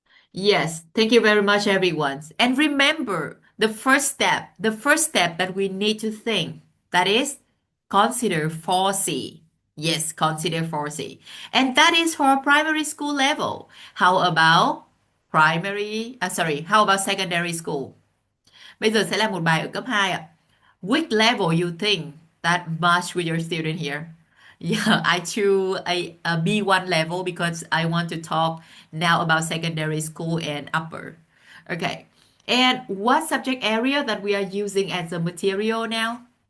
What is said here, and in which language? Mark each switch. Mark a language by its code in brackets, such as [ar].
[en] Yes, thank you very much, everyone. And remember, the first step that we need to think, that is consider 4C. Yes, consider 4C. And that is for primary school level. How about how about secondary school? [vi] Bây giờ sẽ là một bài ở cấp 2 ạ. [en] Which level you think that match with your student here? Yeah, I choose a B1 level because I want to talk now about secondary school and upper. Okay. And what subject area that we are using as a material now?